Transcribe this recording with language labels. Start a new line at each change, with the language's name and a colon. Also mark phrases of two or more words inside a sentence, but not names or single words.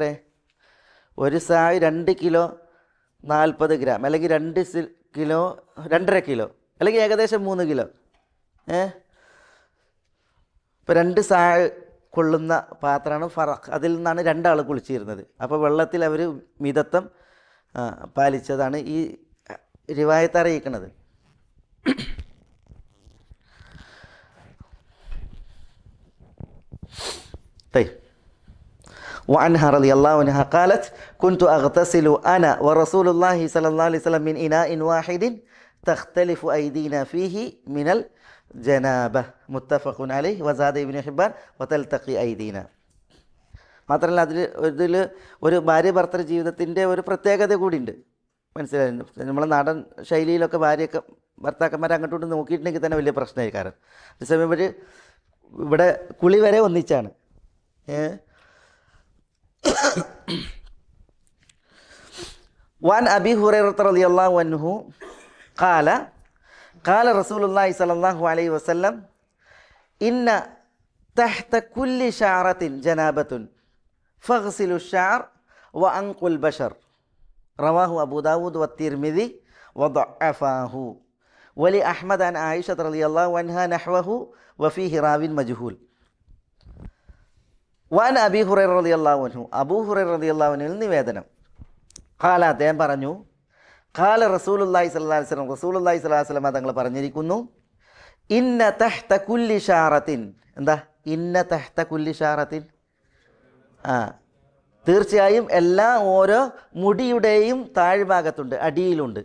Malayalam: ഒരു സാഴ് 2 കിലോ 40 ഗ്രാം, അല്ലെങ്കിൽ 2 കിലോ 2.5 കിലോ, അല്ലെങ്കിൽ ഏകദേശം 3 കിലോ. ഇപ്പോൾ 2 സാഴ് കൊള്ളുന്ന പാത്രമാണ് ഫറഖ്. അതിൽ നിന്നാണ് 2 ആൾ കുളിച്ചിരുന്നത്. അപ്പോൾ വെള്ളത്തിൽ അവർ മിതത്വം പാലിച്ചതാണ് ഈ റിവായത്ത് അറിയിക്കുന്നത്.
Arabic: وعنها رضي الله عنها قالت كنت أغتسل أنا ورسول الله صلى الله عليه وسلم من إناء واحد تختلف أيدينا فيه من الجنابة متفق عليه وزاد ابن حبان وتلتقي أيدينا.
Malayalam: മാത്രമല്ല ഇതിൽ ഒരു ഭാര്യ ഭർത്തൃ ജീവിതത്തിൻ്റെ ഒരു പ്രത്യേകത കൂടിയുണ്ട്. മനസ്സിലായി? നമ്മളെ നാടൻ ശൈലിയിലൊക്കെ ഭർത്താക്കന്മാരെ അങ്ങോട്ട് നോക്കിയിട്ടുണ്ടെങ്കിൽ തന്നെ വലിയ പ്രശ്നമായി. കാരണം അതേസമയം ഇവിടെ കുളി വരെ ഒന്നിച്ചാണ്.
Arabic: وعن أبي هريرة رضي الله عنه قال رسول الله صلى الله عليه وسلم إن تحت كل شعرة جنابة فاغسلوا الشعر وأنقوا البشر. رواه أبو داود والترمذي وضعفاه. ولأحمد عن عائشة رضي الله عنها نحوه وفيه راو مجهول. وعن أبي هريرة رضي الله عنه,
Malayalam: അബൂ ഹുറൈറ
Arabic: رضي الله عنه
Malayalam: നിവേദനം. ഖാല, അദ്ദേഹം പറഞ്ഞു,
Arabic: قال رسول الله صلى الله عليه وسلم رسول الله صلى الله عليه وسلم
Malayalam: തങ്ങൾ പറഞ്ഞിരിക്കുന്നു,
Arabic: إن تحت كل شعرة.
Malayalam: എന്താ
Arabic: إن تحت كل شعرة?
Malayalam: തീർച്ചയായും ഓരോ മുടിയുടെയും താഴ്ഭാഗത്തുണ്ട്, അടിയിലുണ്ട്.